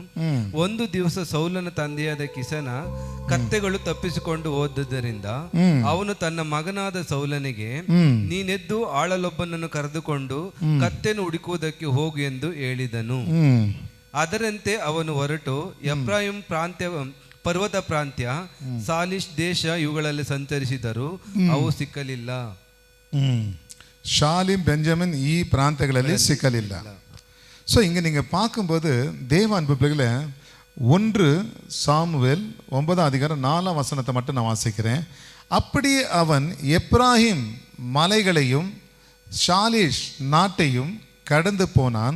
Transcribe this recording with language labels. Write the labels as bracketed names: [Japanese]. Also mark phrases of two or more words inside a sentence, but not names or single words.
[Kannada] ಒಂದು ದಿವಸ ಸೌಲನ ತಂದೆಯಾದ ಕಿಸನ ಕತ್ತೆಗಳು ತಪ್ಪಿಸಿಕೊಂಡು ಹೋದುದರಿಂದ ಅವನು ತನ್ನ ಮಗನಾದ ಸೌಲನಿಗೆ, ನೀನೆದ್ದು ಆಳಲೊಬ್ಬನನ್ನು ಕರೆದುಕೊಂಡು ಕತ್ತೆಯನ್ನು ಹುಡುಕುವುದಕ್ಕೆ ಹೋಗು ಎಂದು ಹೇಳಿದನು. ಅದರಂತೆ ಅವನು ಹೊರಟು ಎಫ್ರಾಯಿಂ ಪ್ರಾಂತ್ಯ, ಪರ್ವತ ಪ್ರಾಂತ್ಯ, ಸಾಲಿಷ್ ದೇಶ ಇವುಗಳಲ್ಲಿ ಸಂಚರಿಸಿದರು. ಅವು ಸಿಕ್ಕಲಿಲ್ಲ. ஷாலிம், பெஞ்சமின் ಈ ಪ್ರಾಂತ್ಯಗಳಲ್ಲಿ ಸಿಕ್ಕಲಿಲ್ಲ. [Tamil] ஸோ இங்கே நீங்கள் பார்க்கும்போது தேவ அன்பு பிள்ளைகளை 1 சாமுவேல் 9ஆம் அதிகாரம் 4ஆம் வசனத்தை மட்டும் நான் வாசிக்கிறேன். அப்படியே அவன் எப்ராஹிம் மலைகளையும் ஷாலிஷ் நாட்டையும் கடந்து போனான்.